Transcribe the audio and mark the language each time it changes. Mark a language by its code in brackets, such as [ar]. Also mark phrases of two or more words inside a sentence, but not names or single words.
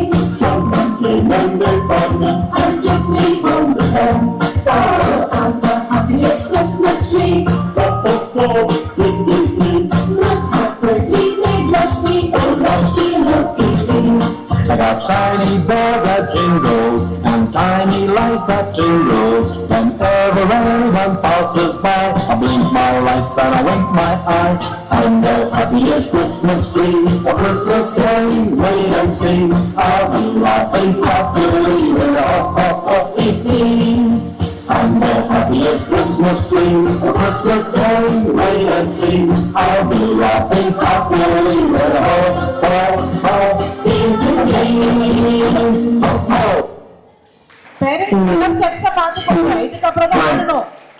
[en] Someone came and they found me and took me home again. Oh, I'm the happiest Christmas tree. Ho, ho, ho, hee. Look how pretty they dress me, oh, lusty looky me. I got shiny bells that jingle and tiny lights that jingle. Whenever anyone passes by, I blink my lights and I wink my eye. I'm the happiest Christmas tree, a Christmas day, wait and see. I'll be laughing happily with a ho-ho-hee. I'm the happiest Christmas tree, a Christmas day, wait and see. I'll be laughing happily with a ho-ho-hee. Ho-ho. parents sets [ta] பார்த்துக்கோங்க, இதுக்கப்புறம் தான் பண்ணணும்.